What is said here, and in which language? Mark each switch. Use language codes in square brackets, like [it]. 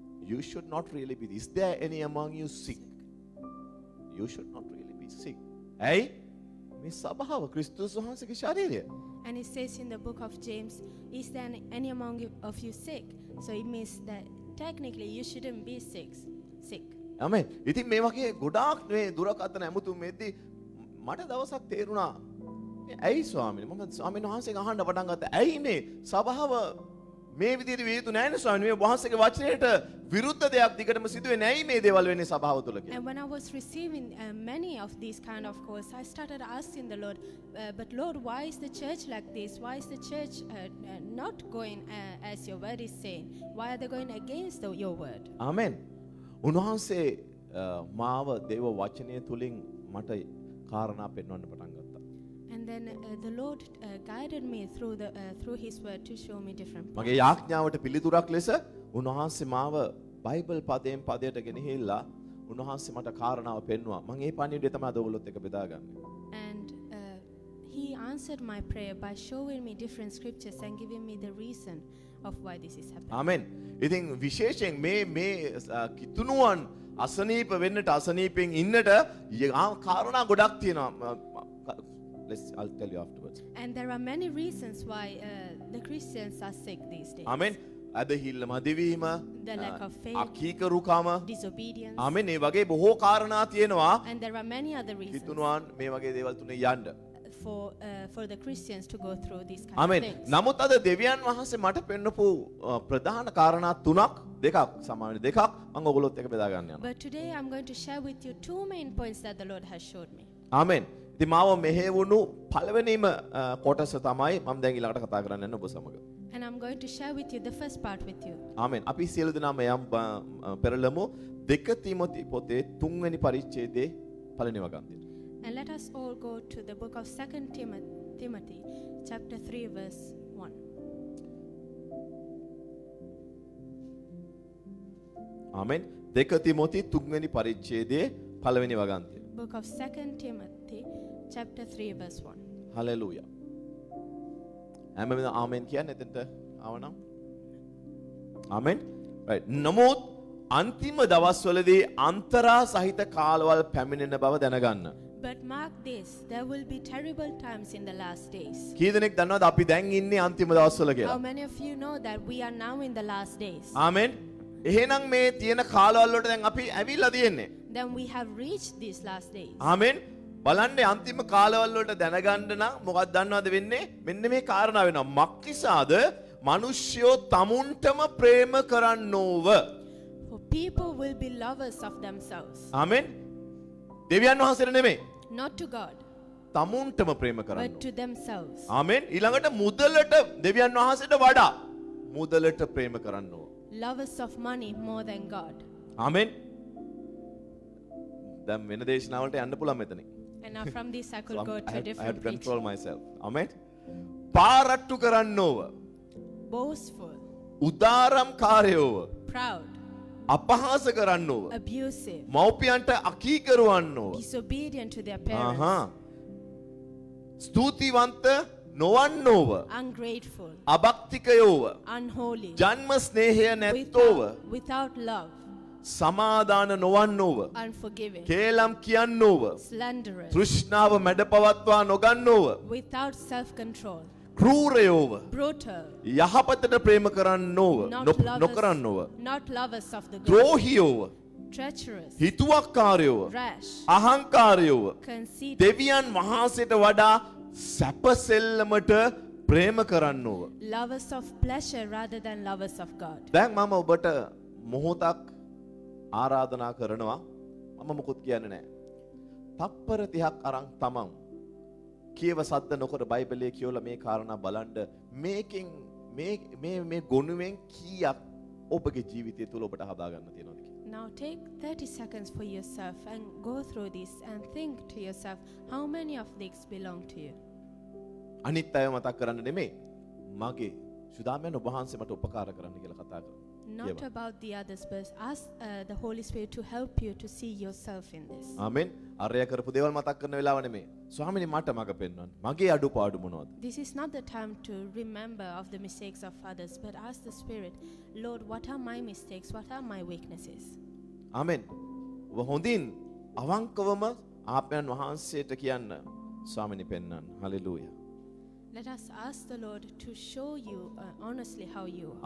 [en] You should not really be. Is there any among you sick? You should not really be sick. [si] ඇයි? මේ සභාව ක්‍රිස්තුස් වහන්සේගේ ශරීරය. [en] And it says in the book of James, is there any among of you sick? So it means that technically you shouldn't be sick. [si] ආමෙන්. ඉතින් මේ වගේ ගොඩාක් මේ දුරකථන ඇමුතුම් මෙද්දී මට දවසක් තේරුණා ඇයි ස්වාමීනි මම ස්වාමීන් වහන්සේගෙන් අහන්න පටන් ගත්තා ඇයි මේ සභාව මේ විදිහට විය යුතු නැහැ නේ ස්වාමීනි මේ වහන්සේගේ වචනයට විරුද්ධ දෙයක් දිගටම සිදුවේ නැයි මේ දේවල් වෙන්නේ සභාව තුල කියලා. [en] And when I was receiving many of these kind of calls, I started asking the Lord, but Lord, why is the church like this? Why is the church not going as your word is saying? Why are they going against your word? [si] ආමෙන්. උන්වහන්සේ මාව දේව වචනය තුලින් මට කාරණා පෙන්වන්න පටන් ගත්තා. [en] And then the Lord guided me through His word to show me different [si] මගේ යාඥාවට පිළිතුරක් ලෙස උන්වහන්සේ මාව බයිබල් පදයෙන් පදයට ගෙනහිල්ලා උන්වහන්සේ මට කාරණාව පෙන්වුවා. මම ඒ පණිවිඩය තමයි අද ඔයගොල්ලොත් එක්ක බෙදාගන්නේ. [en] And He answered my prayer by showing me different scriptures and giving me the reason of why this is happening. [si] ආමෙන්. ඉතින් විශේෂයෙන් මේ කිතුණුවන් අසනීප වෙන්නට අසනීපෙන් ඉන්නට කාරණා ගොඩක් තියෙනවා. [en] I'll tell you afterwards. And there are many reasons why the Christians are sick these days. [si] Amen. අදහිල්ල මදිවීම, [en] The lack of faith, [si] අකීකරුකම, [en] disobedience, [si] ආමෙන්. මේ වගේ බොහෝ කාරණා තියෙනවා. [en] and there are many other reasons [si] කිතුණුවන් මේ වගේ දේවල් තුනේ යන්න. [en] for the Christians to go through these kind [si] amen. [en] of things. [si] නමුත් අද දෙවියන් වහන්සේ මට පෙන්නපු ප්‍රධාන කාරණා තුනක් දෙකක් සාමාන්‍ය දෙකක් මම ඔයගොල්ලොත් එක්ක බෙදා ගන්න යනවා. [en] But today I'm going to share with you two main points that the Lord has showed me. [si] ආමෙන්. ඉතින් මාව මෙහෙවුණු පළවෙනිම කොටස තමයි මම දැන් ඊළඟට කතා කරන්න යන්නේ ඔබ සමග. [en] And I'm going to share with you the first part with you. [si] ආමෙන්. අපි සියලු දෙනාම යම් පෙරළමු 2 තිමෝති පොතේ 3 වෙනි පරිච්ඡේදයේ පළවෙනි වගන්තිය. [en] And let us all go to the book of 2 Timothy chapter 3 verse 1. [si] ආමෙන්. 2 තිමෝති 3 වෙනි පරිච්ඡේදයේ පළවෙනි වගන්තිය. [en] Book of 2 Timothy chapter 3 verse 1. [si] Hallelujah. හැමෝම ආමෙන් කියන්නේ එතනට ආවනම්. ආමෙන්. [en] right. [si] නමුත් අන්තිම දවස්වලදී අන්තරා සහිත කාලවල පැමිණෙන බව දැනගන්න. [en] But mark this, there will be terrible times in the last days. [si] කී දෙනෙක් දන්නවද අපි දැන් ඉන්නේ අන්තිම දවස්වල [en] How [si] කියලා? [en] many of you know that we are now in the last days? [si] ආමෙන්. එහෙනම් මේ තියෙන කාලවල වලට දැන් අපි ඇවිල්ලා තියෙන්නේ. [en] Then we have reached these last days. [si] ආමෙන්. බලන්න අන්තිම කාලවල වලට දැනගන්න නම් මොකක්ද දන්නවද වෙන්නේ? මෙන්න මේ කාරණා වෙනවා. මක්නිසාද මිනිස්යෝ තමුන්ටම ප්‍රේම කරන්නෝව. [en] For people will be lovers of themselves, [si] ආමෙන්. දෙවියන් වහන්සේට නෙමෙයි. [en] not to God, [si] තමුන්ටම ප්‍රේම [en] but [si] කරන්නෝ. [en] to themselves. [si] ආමෙන්. ඊළඟට මුදලට දෙවියන් වහන්සේට වඩා මුදලට ප්‍රේම කරන්නෝ. [en] Lovers of money more than God. [si] ආමෙන්. දැන් වෙන දේශනාවලට යන්න පුළුවන් මෙතනින්. [en] And now from this I could So go I to a have to different control preaching. myself. Amen. [si] පාරට්ටු කරන්නෝව. [en] Boastful, [si] උදාරම්කාරයෝව. [en] proud, [si] අපහාස කරන්නෝව. [en] abusive, [si] මව්පියන්ට අකීකරුවන්නෝව. [en] disobedient to their parents, [si] ආහා. ස්තුතිවන්ත නොවන්නෝව. [en] ungrateful, [si] අභක්තිකයෝව. [en] unholy, [si] ජන්ම ස්නේහය නැත්තෝව. [en] without love, [si] සමාදාන නොවන්නෝව. [en] unforgiving, [si] කේලම් කියන්නෝව. [en] slanderous, [si] තෘෂ්ණාව මැඩ පවත්වා නොගන්නෝව. [en] without self-control, [si] කෲරයෝව [en] brutal, [si] යහපතට ප්‍රේම කරන්නෝව නොකරන්නෝව [en] not lovers of the good, [si] ද්‍රෝහියෝව [en] treacherous, [si] හිතුවක්කාරයෝව [en] rash, [si] අහංකාරයෝව [en] conceited, [si] දෙවියන් වහන්සේට වඩා සැපසෙල්ලමට ප්‍රේම කරන්නෝව. [en] lovers of pleasure rather than lovers of God. [si] දැන් මම ඔබට මොහොතක් ආරාධනා කරනවා. මම මුකුත් කියන්නේ නැහැ. තප්පර 30ක් අරන් තමන් කියව සද්ද නොකර බයිබලයේ කියවලා මේ කාරණා බලන්න මේකෙන් මේ ගොනුවෙන් කීයක් ඔබගේ ජීවිතය තුල ඔබට හදා ගන්න තියෙනවද කියලා. [en] Now take 30 seconds for yourself and go through this and think to yourself, how many of these belong to you? [si] අනිත් අය මතක් කරන්න නෙමෙයි. මගේ සුදාමයන් ඔබ වහන්සේ මට උපකාර කරන්න කියලා කතා කරනවා. [en] Not about the others, but ask the Holy Spirit to help you to see yourself in this. [si] ආමෙන්. අරය කරපු දේවල් මතක් කරන වෙලාව නෙමෙයි. ස්වාමිනේ මට මග පෙන්වන්න. මගේ අඩුපාඩු මොනවද? [en] This is not the time to remember of the mistakes of others, but ask the Spirit, Lord, what are my mistakes? What are my weaknesses? [si] ආමෙන්. ඔබ හොඳින් අවංකවම ආත්මයන් වහන්සේට කියන්න ස්වාමිනේ පෙන්වන්න. Hallelujah. [en] Let us ask the Lord to show you honestly how you are.